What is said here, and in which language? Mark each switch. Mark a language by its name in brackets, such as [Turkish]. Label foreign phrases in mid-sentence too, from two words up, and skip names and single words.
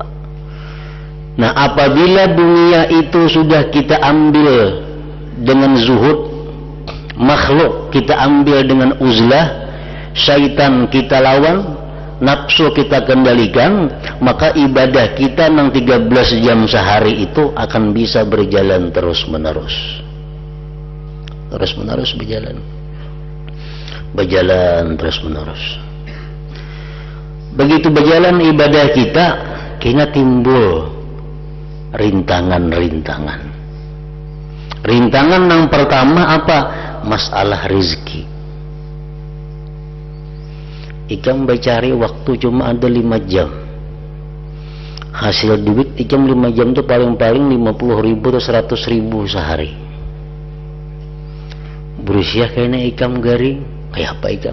[Indonesian] Nah, apabila dunia itu sudah kita ambil dengan zuhud, makhluk kita ambil dengan uzlah, syaitan kita lawan, nafsu kita kendalikan, maka ibadah kita yang 13 jam sehari itu akan bisa berjalan terus menerus berjalan terus menerus. Begitu berjalan ibadah kita, kayaknya timbul rintangan yang pertama apa? Masalah rezeki. Ikam mencari waktu cuma ada 5 jam. Hasil duit ikam 5 jam itu paling-paling 50.000 atau 100.000 sehari. [Banjar] Berusia kayaknya ikam garing, kayak apa ikam?